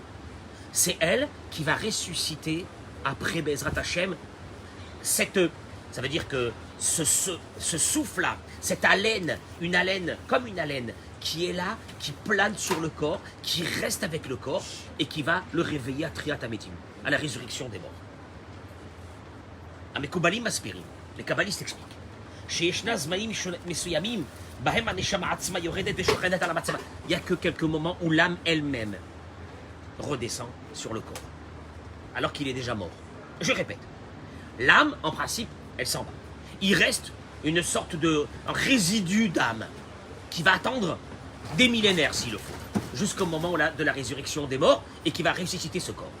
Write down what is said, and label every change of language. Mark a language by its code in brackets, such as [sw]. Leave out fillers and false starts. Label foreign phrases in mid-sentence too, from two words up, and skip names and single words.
[fr] C'est elle qui va ressusciter après [he] בעזרת השם. [fr] Ça veut dire que ce souffle-là, cette haleine, comme une haleine qui est là, qui plane sur le corps, qui reste avec le corps et qui va le réveiller à [he] תחיית המתים, [fr] à la résurrection des morts. [he] המקובלים מסבירים, [fr] les kabbalistes expliquent, [he] שישנה זמנים מסוימים בהם הנשמה עצמה יורדת ושוכנת על המצבה. [fr] Il n'y a que quelques moments où l'âme elle-même redescend sur le corps, alors qu'il est déjà mort. Je répète, l'âme, en principe, elle s'en va. Il reste une sorte de résidu d'âme qui va attendre des millénaires, s'il le faut, jusqu'au moment de la résurrection des morts et qui va ressusciter ce corps.